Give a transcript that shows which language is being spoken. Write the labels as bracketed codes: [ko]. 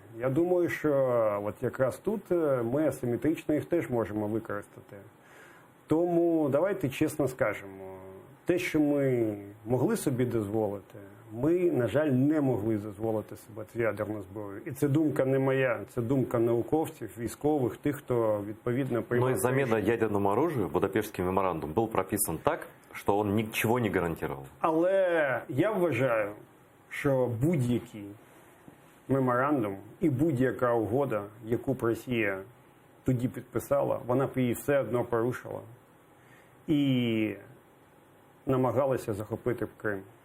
[uk] Я думаю, що от якраз тут ми асиметрично їх теж можемо використати. Тому давайте чесно скажемо, те, що ми могли собі дозволити, ми, на жаль, не могли дозволити собі цю ядерну зброю. І це думка не моя, це думка науковців, військових, тих, хто відповідно приймав. [ru] Но замена ядерному оружию, Будапештский меморандум, был прописан так, что он ничего не гарантировал. [uk] Але я вважаю, що будь-який меморандум і будь-яка угода, яку б Росія тоді підписала, вона б її все одно порушила і намагалася захопити Крим.